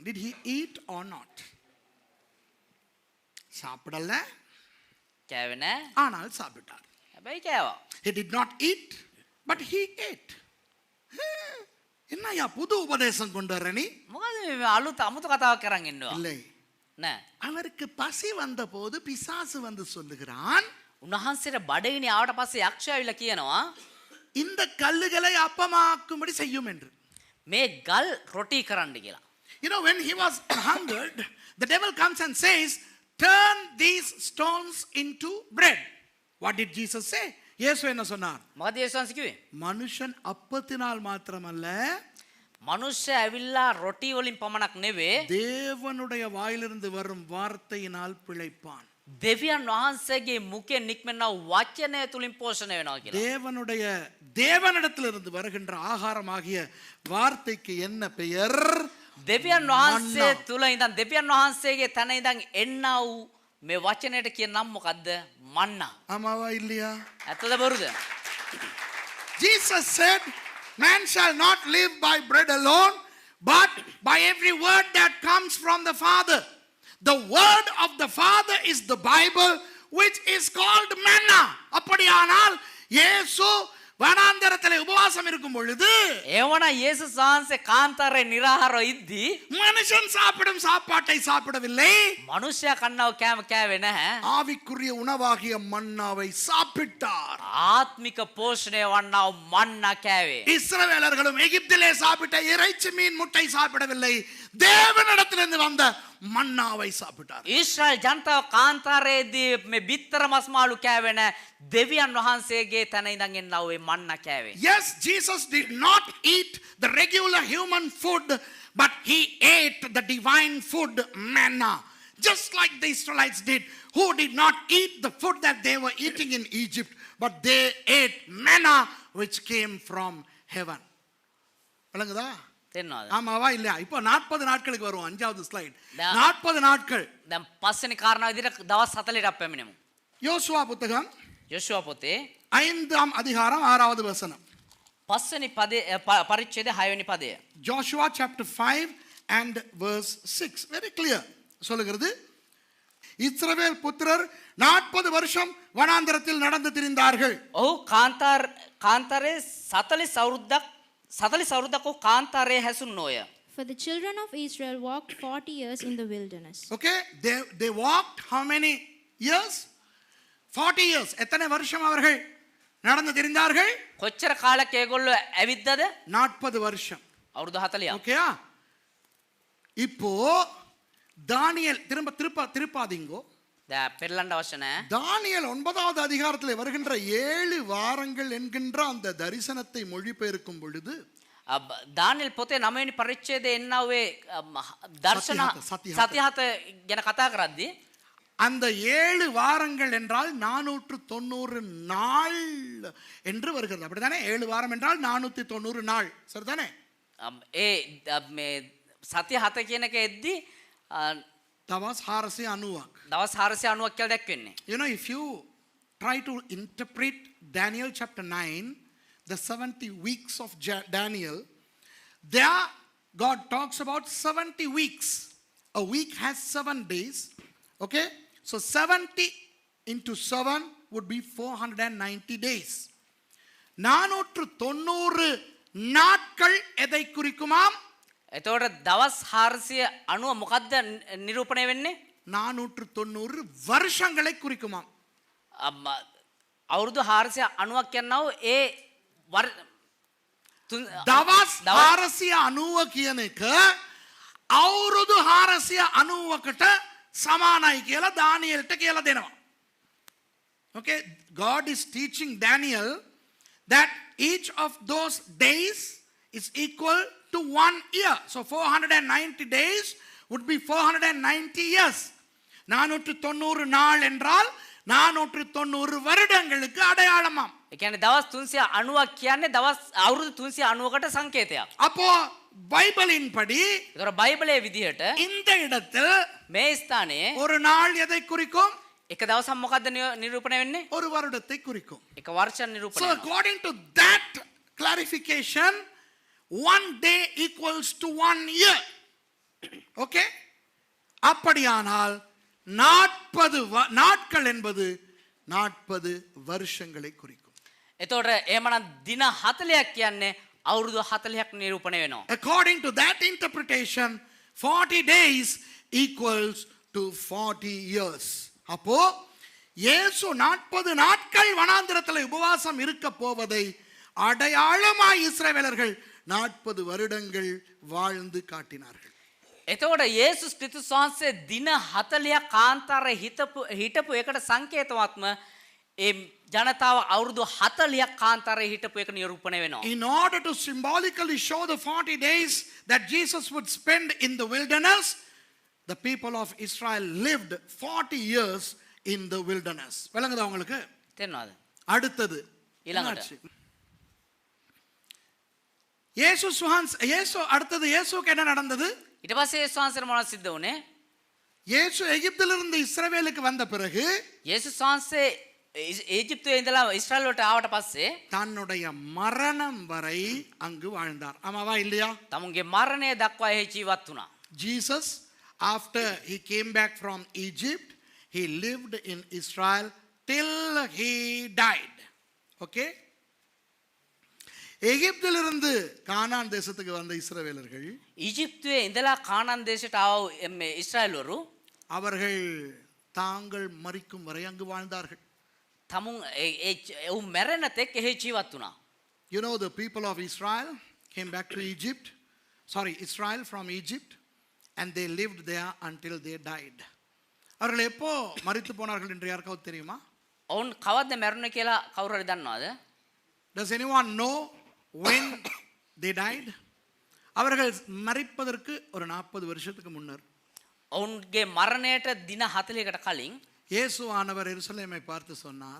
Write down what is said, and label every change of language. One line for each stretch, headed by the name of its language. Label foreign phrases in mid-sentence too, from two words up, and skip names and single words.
English: Did he eat or not?
Tamil: சாப்பிடல,
Sinhala: කෑවේ නෑ.
Tamil: ஆனால் சாப்பிட்டார்.
Sinhala: හැබැයි කෑවා.
English: He did not eat, but he ate.
Tamil: என்னையா புது உபதேசம் கொண்டு வர நீ?
Sinhala: මොකද මේ අලුත් අමුතු කතාවක් කරන් ඉන්නවා?
Tamil: இல்லை.
Sinhala: නෑ.
Tamil: அவருக்கு பசி வந்த போது பிசாசு வந்து சொல்லுகிறான்,
Sinhala: උන්වහන්සේට බඩගිනි ආවට පස්සේ යක්ෂයා ඇවිල්ලා කියනවා
Tamil: இந்த கல்லுகளை அப்பமாக்கும்படி செய்யும் என்று.
Sinhala: මේ ගල් රොටි කරන්න කියලා.
English: You know, when he was hungered, the devil comes and says, turn these stones into bread. What did Jesus say?
Tamil: இயேசு என்ன சொன்னார்?
Sinhala: මොකද යේසුස් වහන්සේ කිව්වේ?
Tamil: மனுஷன் அப்பத்தினால் மாத்திரமல்ல,
Sinhala: මනුෂ්‍ය ඇවිල්ලා රොටි වලින් පමණක් නෙවෙයි
Tamil: தேவனுடைய வாயிலிருந்து வரும் வார்த்தையினால் பிழைப்பான்.
Sinhala: දෙවියන් වහන්සේගේ මුඛයෙන් නික්මෙන වචනය තුලින් පෝෂණය වෙනවා කියලා.
Tamil: தேவனிடத்திலிருந்து வருகின்ற ஆகாரமாகிய வார்த்தைக்கு என்ன பெயர்?
Sinhala: දෙවියන් වහන්සේ තුල ඉඳන් දෙවියන් වහන්සේගේ තන ඉඳන් එන්නා වූ මේ වචනයට කියන නම මොකද්ද? මන්නා.
Tamil: ஆமாவா இல்லையா?
Sinhala: ඇත්තද බොරුද?
English: Jesus said, man shall not live by bread alone, but by every word that comes from the Father. The word of the Father is the Bible, which is called manna.
Tamil: அப்படியானால் இயேசு வனாந்தரத்திலே உபவாசம் இருக்கும் பொழுது
Sinhala: එවන යේසුස් වහන්සේ කාන්තාරේ නිරාහාරව ඉද්දී
Tamil: மனுஷன் சாப்பிடும் சாப்பாட்டை சாப்பிடவில்லை,
Sinhala: මනුෂ්‍යයා කන්නව කෑම කෑවේ නැහැ.
Tamil: ஆவிக்குரிய உணவாகிய மன்னாவை சாப்பிட்டார்.
Sinhala: ආත්මික පෝෂණය වන්නා වූ මන්නා කෑවේ.
Tamil: இஸ்ரவேலர்களும் எகிப்திலே சாப்பிட்ட இறைச்சி மீன் முட்டை சாப்பிடவில்லை, தேவனிடத்திலிருந்து வந்த மன்னாவை சாப்பிட்டார்.
Sinhala: ඊශ්‍රායල් ජනතාව කාන්තාරයේදී මේ බිත්තර මස් මාළු කෑවේ නැහැ. දෙවියන් වහන්සේගේ තන ඉඳන් එන්නා වූ මන්නා කෑවේ.
English: Yes, Jesus did not eat the regular human food, but he ate the divine food, manna. Just like the Israelites did, who did not eat the food that they were eating in Egypt, but they ate manna which came from heaven.
Tamil: விளங்குதா?
Sinhala: තේරෙනවද?
Tamil: ஆமாவா இல்லையா? இப்போ 40 நாட்களுக்கு வருவோம். 5வது ஸ்லைட். 40 நாட்கள்.
Sinhala: දැන් පස්වෙනි කාරණාව විදිහට දවස් 40ට පැමිණෙමු.
Tamil: யோசுவா புத்தகம்
Sinhala: යොෂුවා පොතේ
Tamil: 5ஆம் அதிகாரம் 6வது வசனம்.
Sinhala: පස්වෙනි පදේ පරිච්ඡේදය 6 වෙනි පදය.
English: Joshua chapter 5 and verse 6. Very clear.
Tamil: சொல்லுகிறது, இஸ்ரவேல் புத்திரர் 40 வருஷம் வனாந்தரத்தில் நடந்து திரிந்தார்கள்.
Sinhala: ඔහු කාන්තාරයේ 40 අවුරුද්දක් කාන්තාරයේ හැසුන්නෝය.
English: For the children of Israel walked 40 years in the wilderness. Okay, they walked how many years? 40 years.
Tamil: எத்தனை வருஷம் அவர்கள் நடந்து திரிந்தார்கள்?
Sinhala: කොච්චර කාලයක් ඒගොල්ලෝ ඇවිද්දද?
Tamil: 40 வருஷம்.
Sinhala: අවුරුදු 40ක්.
Tamil: ஓகேயா? இப்போ தானியேல் திருப்பாதீங்கோ.
Sinhala: පෙරලන්න අවශ්‍ය නැහැ.
Tamil: தானியேல் 9வது அதிகாரத்தில் வருகின்ற 7 வாரங்கள் என்கின்ற அந்த தரிசனத்தை மொழிபெயர்க்கும் பொழுது
Sinhala: දානියෙල් පොතේ 9 වෙනි පරිච්ඡේදයේ එන්නා දර්ශන සති හත ගැන කතා කරද්දී
Tamil: அந்த 7 வாரங்கள் என்றால் 490 நாள் என்று வருகிறது. அப்படிதானே? 7 வாரம் என்றால் 490 நாள். சரிதானே?
Sinhala: ඒ මේ සතිය හත කියන එක එද්දී දවස් 490ක්. දවස් 490ක් කියලා දැක්වෙන්නේ.
English: You know, if you try to interpret Daniel chapter 9, the 70 weeks of Daniel, there God talks about 70 weeks. A week has 7 days. Okay? So 70 into 7 would be 490 days.
Tamil: 490 நாட்கள் எதை குறிக்குமாம்?
Sinhala: එතකොට දවස් 490 මොකද්ද නිරූපණය වෙන්නේ?
Tamil: 490 வருஷங்களை குறிக்குமாம்.
Sinhala: අවුරුදු 490ක් කියනවා ඒ දවස් 490 කියන එක අවුරුදු 490කට සමානයි කියලා දානියෙල්ට කියලා දෙනවා.
English: Okay, God is teaching Daniel that each of those days is equal to 1 year. So 490 days would be 490 years.
Tamil: 490 நாள் என்றால் 490 வருடங்களுக்கு அடையாளமாம்.
Sinhala: ඒ කියන්නේ දවස් 390ක් කියන්නේ දවස් අවුරුදු 390කට සංකේතයක්.
Tamil: அப்போ பைபிளின் படி
Sinhala: ඒතර බයිබලයේ විදිහට
Tamil: இந்த இடத்தில்
Sinhala: මේ ස්ථානයේ
Tamil: ஒரு நாள் எதை குறிக்கும்?
Sinhala: එක දවසක් මොකද්ද නිරූපණය වෙන්නේ?
Tamil: ஒரு வருடத்தை குறிக்கும்.
Sinhala: එක වර්ෂයක් නිරූපණය
English: So
Sinhala: වෙනවා.
English: according to that clarification, 1 day equals to 1 year. Okay?
Tamil: அப்படியானால் 40 நாட்கள் என்பது 40 வருஷங்களை குறிக்கும்.
Sinhala: එතකොට එහෙමනම් දින 40ක් කියන්නේ අවුරුදු 40ක් නිරූපණය වෙනවා.
English: According to that interpretation, 40 days equals to 40 years.
Tamil: அப்போ இயேசு 40 நாட்கள் வனாந்திரத்தில் உபவாசம் இருக்க போவதை அடையாளமாய் இஸ்ரவேலர்கள் 40 வருடங்கள் வாழ்ந்து காட்டினார்கள்.
Sinhala: එතකොට යේසුස් ක්‍රිස්තුස් වහන්සේ දින 40ක් කාන්තාරයේ හිටපු එකට සංකේතවත්ම ඒ ජනතාව අවුරුදු 40ක් කාන්තාරයේ හිටපු එක නිරූපණය වෙනවා.
English: In order to symbolically show the 40 days that Jesus would spend in the wilderness, the people of Israel lived 40 years in the wilderness.
Tamil: விளங்குதா உங்களுக்கு?
Sinhala: තේරෙනවද?
Tamil: அடுத்தது
Sinhala: ඊළඟට
Tamil: இயேசு அடுத்தது இயேசுக்கு என்ன நடந்தது?
Sinhala: ඊට පස්සේ යේසුස් වහන්සේට මොනවද සිද්ධ වුනේ?
Tamil: இயேசு எகிப்திலிருந்து இஸ்ரவேலுக்கு வந்த பிறகு
Sinhala: යේසුස් වහන්සේ ஈஜிப்துවේ ඉඳලා ඉස්රායල් වලට ආවට පස්සේ
Tamil: தன்னுடைய மரணம் வரை அங்கு வாழ்ந்தார். ஆமாவா இல்லையா?
Sinhala: තමුන්ගේ මරණය දක්වා එහි ජීවත් වුණා.
English: Jesus, after he came back from Egypt, he lived in Israel till he died. Okay?
Tamil: எகிப்திலிருந்து கானான் தேசத்துக்கு வந்த இஸ்ரவேலர்கள்
Sinhala: ஈஜிப்துවේ ඉඳලා කානාන් දේශයට ආව මේ ඉස්රායල්වරු
Tamil: அவர்கள் தாங்கள் மரிக்கும் வரை அங்கு வாழ்ந்தார்கள்.
Sinhala: තමුන් ඒ මැරෙන තෙක් එහි ජීවත් වුණා.
English: You know, the people of Israel came back to Egypt. Israel from Egypt, and they lived there until they died.
Tamil: அவர்கள் எப்போ மரித்து போனார்கள் என்று யாருக்காவது தெரியுமா?
Sinhala: ඔවුන් කවද්ද මැරුණේ කියලා කවුරු හරි දන්නවද?
English: Does anyone know when they died?
Tamil: அவர்கள் மரிப்பதற்கு ஒரு 40 வருஷத்துக்கு முன்னர்
Sinhala: ඔවුන්ගේ මරණයට දින 40කට කලින්
Tamil: இயேசுவானவர் எருசலேமை பார்த்து சொன்னார்,